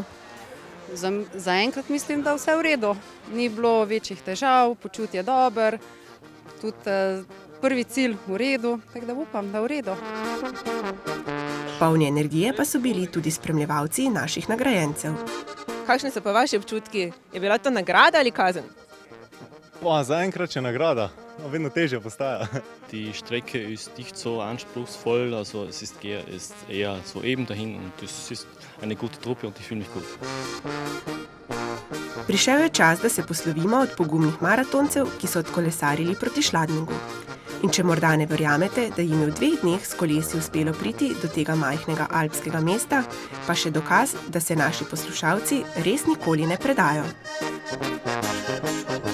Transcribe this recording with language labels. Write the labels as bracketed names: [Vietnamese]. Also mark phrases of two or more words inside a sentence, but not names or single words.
[Slovenian] Zaenkrat mislim, da vse v redu. Ni bilo večjih težav, počutje dober, tudi prvi cilj v redu, tako da upam, da v redu. Polni energije pa so bili tudi spremljevalci naših nagrajencev. Kakšni so pa vaši občutki? Je bila to nagrada ali kazen? Zaenkrat je nagrada, vedno težje postaja. [German] Die Strecke ist nicht so anspruchsvoll, also es ist eher so eben dahin und es ist eine gute Truppe und ich fühle mich gut. [Slovenian] Prišel je čas, da se poslovimo od pogumnih maratoncev, ki so odkolesarili proti Schladmingu. In če morda ne verjamete, da jim je v 2 dneh s kolesi uspelo priti do tega majhnega alpskega mesta, pa še dokaz, da se naši poslušalci res nikoli ne predajo.